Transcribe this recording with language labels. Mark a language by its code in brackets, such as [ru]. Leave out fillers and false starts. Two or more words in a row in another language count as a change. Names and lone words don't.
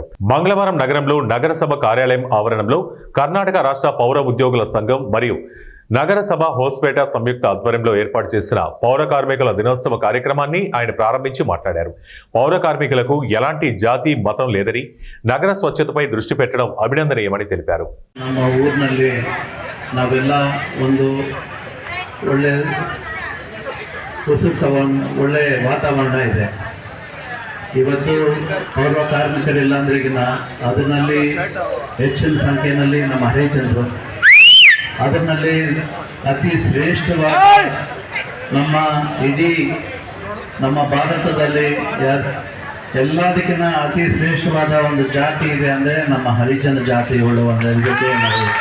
[te] మంగళవారం నగరంలో నగరసభ కార్యాలయం ఆవరణంలో కర్ణాటక రాష్ట్ర పౌర ఉద్యోగుల సంఘం మరియు నగరసభ హోస్పేట సంయుక్త ఆధ్వర్యంలో ఏర్పాటు చేసిన పౌర కార్మికుల దినోత్సవ కార్యక్రమాన్ని ఆయన ప్రారంభించి మాట్లాడారు. పౌర కార్మికులకు ఎలాంటి జాతి మతం లేదని నగర స్వచ్ఛతపై దృష్టి పెట్టడం అభినందనీయమని తెలిపారు. [kn] ನಮ್ಮ ಊರಿನಲ್ಲಿ ನಾವೆಲ್ಲ ಒಂದು ಒಳ್ಳೆ ಒಳ್ಳೆ ವಾತಾವರಣ ಇದೆ. ಇವತ್ತು ಪೌರ ಕಾರ್ಮಿಕರಿಲ್ಲ ಅಂದ್ರಿಗಿನ ಅದರಲ್ಲಿ ಹೆಚ್ಚಿನ ಸಂಖ್ಯೆಯಲ್ಲಿ ನಮ್ಮ ಹರಿಜನರು, ಅದರಲ್ಲಿ ಅತಿ ಶ್ರೇಷ್ಠವಾದ ನಮ್ಮ ಇಡೀ ನಮ್ಮ ಭಾರತದಲ್ಲಿ ಎಲ್ಲದಕ್ಕಿಂತ ಅತಿ ಶ್ರೇಷ್ಠವಾದ ಒಂದು ಜಾತಿ ಇದೆ ಅಂದರೆ ನಮ್ಮ ಹರಿಜನ ಜಾತಿಗಳು ಅಂದರೆ ಜೊತೆ ನಾವು,